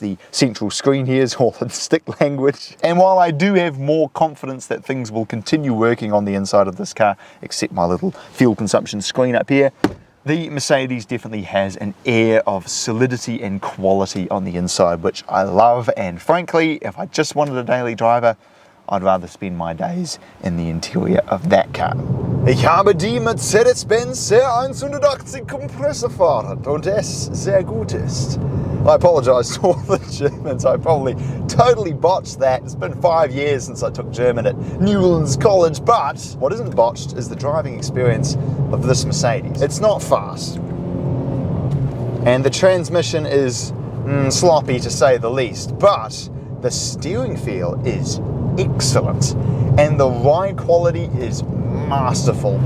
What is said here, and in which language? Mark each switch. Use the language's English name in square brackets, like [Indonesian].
[English] The central screen here is all in stick language. And while I do have more confidence that things will continue working on the inside of this car, except my little fuel consumption screen up here, the Mercedes definitely has an air of solidity and quality on the inside, which I love. And frankly, if I just wanted a daily driver, I'd rather spend my days in the interior of that car. [German] Ich habe die Mercedes-Benz C180 Kompressor fahren und es sehr gut ist. [English] I apologise to all the Germans, I probably totally botched that. It's been 5 years since I took German at Newlands College, but what isn't botched is the driving experience of this Mercedes. It's not fast, and the transmission is sloppy to say the least, but the steering feel is excellent, and the ride quality is masterful.